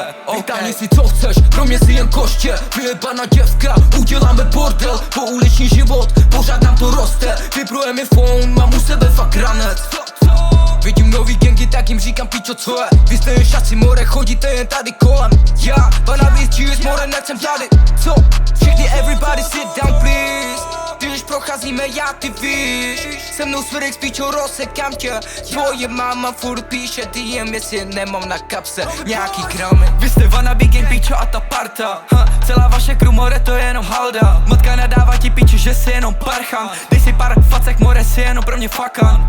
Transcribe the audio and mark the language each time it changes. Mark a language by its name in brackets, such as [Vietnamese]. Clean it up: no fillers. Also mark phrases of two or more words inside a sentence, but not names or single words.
[Czech] Pytání si co chceš, pro mě si jen koště. Vyjebaná děvska, uděláme bordel. Pouliční život, pořád nám to roste. Vyprujeme phone, mám u sebe fakt ranec. Vidím nový gengy, tak jim říkám píčo co je. Vy jste jen šaci more, chodíte jen tady kolem. Já, pana víc, cheers more, nechcem tady. Co? [English] Všichni everybody sit down please. [Czech] Když procházíme, já ty víš. Se mnou svěrek s píčou rozsekám tě. Tvoje máma furt píše DM, jestli nemám na kapse nějaký kramy. Vy jste [English] wannabe gang [Czech] píčo a ta parta. Celá vaše crew more, to je jenom halda. Matka nadává ti píčo, že jsi jenom parchan. Dej si pár facek more, si jenom pro mě fakan.